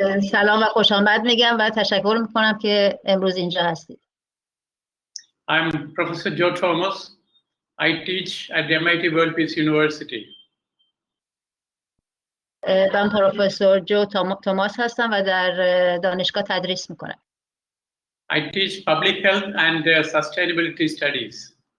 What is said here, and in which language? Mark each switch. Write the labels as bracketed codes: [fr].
[fa] سلام و خوش آمد میگم و تشکر میکنم که امروز اینجا هستید. [en] I'm Professor Joe Thomas. I teach at the MIT World Peace University. [fa] من پروفسور جو توماس هستم و در دانشگاه تدریس میکنم. [en] I teach public health and sustainability studies.